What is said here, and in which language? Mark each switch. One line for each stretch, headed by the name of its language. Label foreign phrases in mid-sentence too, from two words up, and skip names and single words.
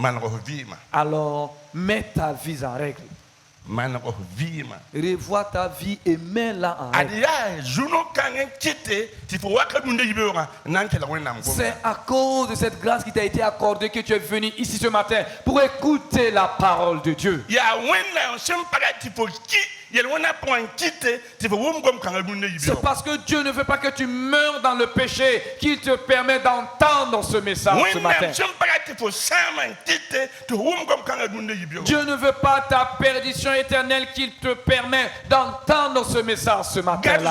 Mossi: maneg f vɩɩmã
French: Alors, mets ta vie en règle.
Mossi: maneg f vɩɩmã
French: Revois ta vie et mets-la en
Mossi: ad
French: règle.
Mossi: yaa zu-no kãng n kɩte tɩ fo wakat rũndã yibeoogã n na n kelg wẽnnaam
French: C'est
Mossi: gomda
French: à cause de cette grâce qui t'a été accordée que tu es venu ici ce matin pour écouter la parole de Dieu.
Mossi: yaa wẽnnaam sẽn pa ra tɩ fo ki
French: C'est parce que Dieu ne veut pas que tu meurs dans le péché qu'il te permet d'entendre ce message ce matin. Dieu ne veut pas ta perdition éternelle qu'il te permet d'entendre ce message ce matin-là.